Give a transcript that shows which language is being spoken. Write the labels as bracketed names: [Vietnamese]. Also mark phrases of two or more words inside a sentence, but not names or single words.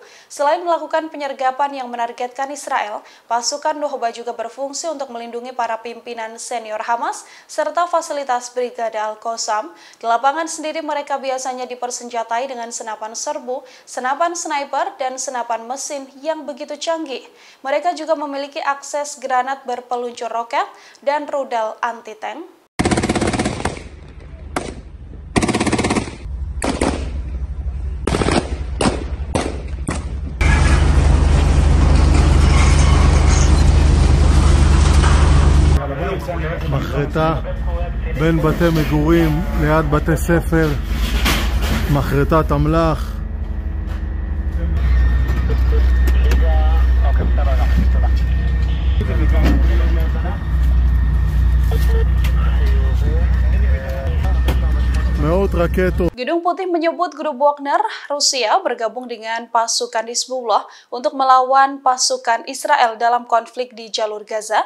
[Indonesian] Selain melakukan penyergapan yang menargetkan Israel, pasukan Nukhbah juga berfungsi untuk melindungi para pimpinan senior Hamas serta fasilitas Brigade Al-Qassam. Di lapangan sendiri mereka biasanya dipersenjatai dengan senapan serbu, senapan sniper, dan senapan mesin yang begitu canggih. Mereka juga memiliki akses granat berpeluncur roket dan rudal anti-tank. [Hebrew] מחרטה בין בתי מגורים ליד בתי ספר, מחרטת אמל"ח. [Indonesian] Gedung Putih menyebut grup Wagner Rusia bergabung dengan pasukan Hizbullah untuk melawan pasukan Israel dalam konflik di jalur Gaza.